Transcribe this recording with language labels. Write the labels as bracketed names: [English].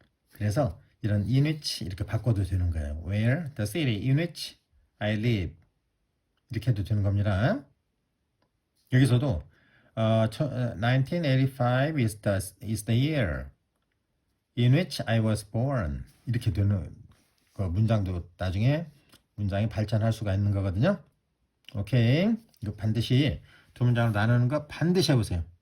[Korean] 그래서 이런 in which 이렇게 바꿔도 되는 거예요. [English] Where the city in which I live 이렇게 해도 되는 겁니다. [Korean] 여기서도 1985 is the year in which I was born 이렇게 되는 그 문장도 나중에 문장이 발전할 수가 있는 거거든요. 오케이. 이거 반드시 두 문장으로 나누는 거 반드시 해보세요.